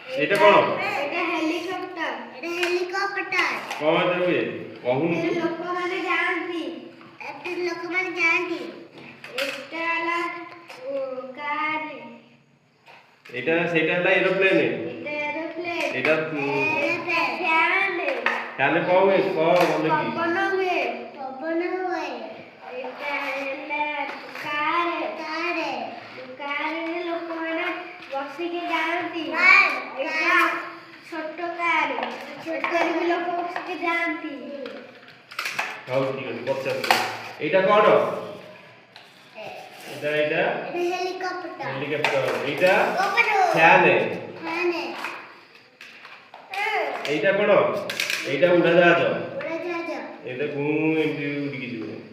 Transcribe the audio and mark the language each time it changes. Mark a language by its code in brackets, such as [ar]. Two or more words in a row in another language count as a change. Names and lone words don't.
[bn] এটা কোন? এটা হেলিকপ্টার। এটা হেলিকপ্টার। কোন যাবে? কখন? [or] ଲୋକମାନେ ଯାଆନ୍ତି। ଏତେ ଲୋକମାନେ ଯାଆନ୍ତି। এটা ହେଲା କାର୍। [bn] এটা সেটা হলো এরোপ্লেন। এটা এরোপ্লেন। এটা ফ্যান। তাহলে কম বলে কি? [or] পবন ହୁଏ। পবন ହୁଏ। এটা ହେଲା କାର୍। କାରରେ ଲୋକମାନେ ବସିକି ଯାଆନ୍ତି। [bn] এটা ছোট [or] କାର୍। ଛୋଟରେ ବି ଲୋକ ବସିକି ଯାଆନ୍ତି। ହଉ ଠିକ ଅଛି ପଚାର। [bn] এইটা কোন? এটা হেলিকপ্টার। হেলিকপ্টার। এইটা ফ্যান। এইটা কোন? এইটা উড়াজাহাজ। এটা ঘু এমনি উড়িকি যাব।